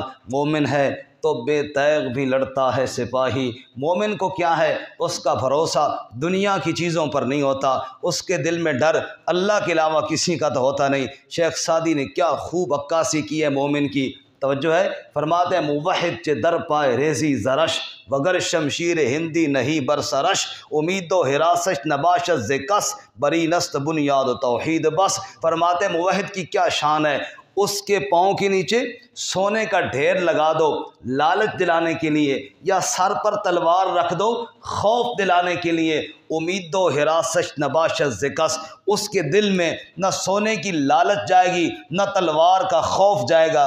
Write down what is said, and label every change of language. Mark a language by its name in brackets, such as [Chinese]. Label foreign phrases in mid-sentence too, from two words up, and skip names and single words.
[Urdu] مومن ہے تو بے تیغ بھی لڑتا ہے سپاہی، مومن کو کیا ہے، اس کا بھروسہ دنیا کی چیزوں پر نہیں ہوتا، اس کے دل میں ڈر اللہ کے علاوہ کسی کا تو ہوتا نہیں۔ شیخ سعدی نے کیا خوب عکاسی کی ہے مومن کی، توجہ ہے، فرماتے ہیں [Persian] موحد چے در پائے ریزی زرش، وگر شمشیر ہندی نہیں برسرش، امید و حراسش نباشت ز کس، بری نست بنیاد و توحید بس۔ [Urdu] فرماتے ہیں موحد کی کیا شان ہے، اس کے پاؤں کے نیچے سونے کا ڈھیر لگا دو لالچ دلانے کے لیے، یا سر پر تلوار رکھ دو خوف دلانے کے لیے، [Persian] امید و حراسش نباشت ز کس، [Urdu] اس کے دل میں نہ سونے کی لالچ جائے گی نہ تلوار کا خوف جائے گا۔